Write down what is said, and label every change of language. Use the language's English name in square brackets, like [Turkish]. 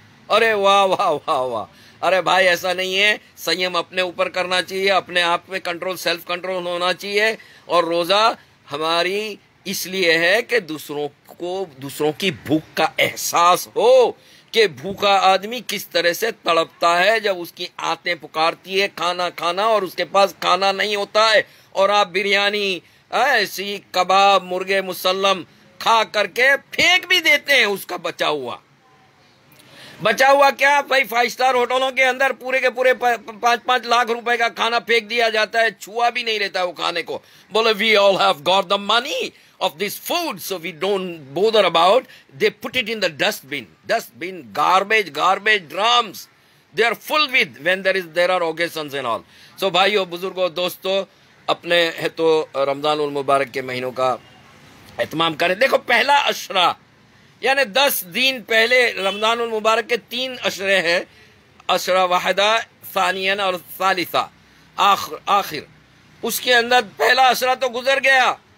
[Urdu] ارے واہ واہ واہ واہ، ارے بھائی ایسا نہیں ہے، سنیم اپنے اوپر کرنا چاہیے، اپنے آپ میں کنٹرول، سیلف کنٹرول ہونا چاہیے، اور روزہ ہماری اس لیے ہے کہ دوسروں کی بھوک کا احساس ہو، کہ بھوکا آدمی کس طرح سے تڑپتا ہے جب اس کی آنتیں پکارتی ہے کھانا کھانا اور اس کے پاس کھانا نہیں ہوتا ہے، اور آپ بریانی، ایسی کباب، مرغے مسلم کھا کر کے پھینک بھی دیتے ہیں اس کا بچا ہوا کیا بھائی، 5 اسٹار ہوٹلوں کے اندر پورے کے پورے 5-5 لاکھ روپے کا کھانا پھینک دیا جاتا ہے، چھوا بھی نہیں لیتا وہ کھانے کو، بولے [English] We all have got the money of this food, so we don't bother about. They put it in the dustbin, garbage drums, they are full with when there are occasions and all. [Urdu] So bhaiyo, buzurgo, dosto, اپنے ہے تو رمضان المبارک کے مہینوں کا اہتمام کریں۔ دیکھو پہلا عشرہ یعنی 10 دن پہلے رمضان المبارک کے 3 عشرے ہیں، عشرہ واحدہ، ثانیہ اور ثالثہ، آخر، اس کے اندر پہلا عشرہ تو گزر گیا،